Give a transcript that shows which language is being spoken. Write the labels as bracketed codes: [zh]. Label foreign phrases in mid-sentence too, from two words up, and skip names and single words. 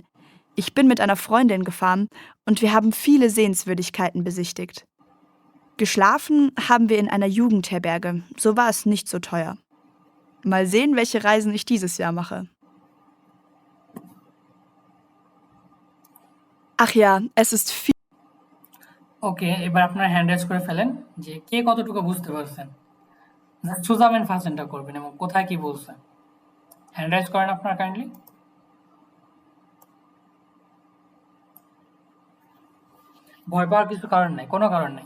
[de] Ich bin mit einer Freundin gefahren und wir haben viele Sehenswürdigkeiten besichtigt. Geschlafen haben wir in einer Jugendherberge, so war es nicht so teuer. Mal sehen, welche Reisen ich dieses Jahr mache. Ach ja, es ist viel. [bn] ওকে, এবার আপনারা হ্যান্ড রাইজ করে ফেলেন যে কে কতটুকু বুঝতে পারছেন। সুজামেন ফার্স্ট করবেন এবং কোথায় কি বলছে হ্যান্ড রাইজ করেন আপনারা কাইন্ডলি। ভয় পাওয়ার কিছু কারণ নাই, কোনো কারণ নাই।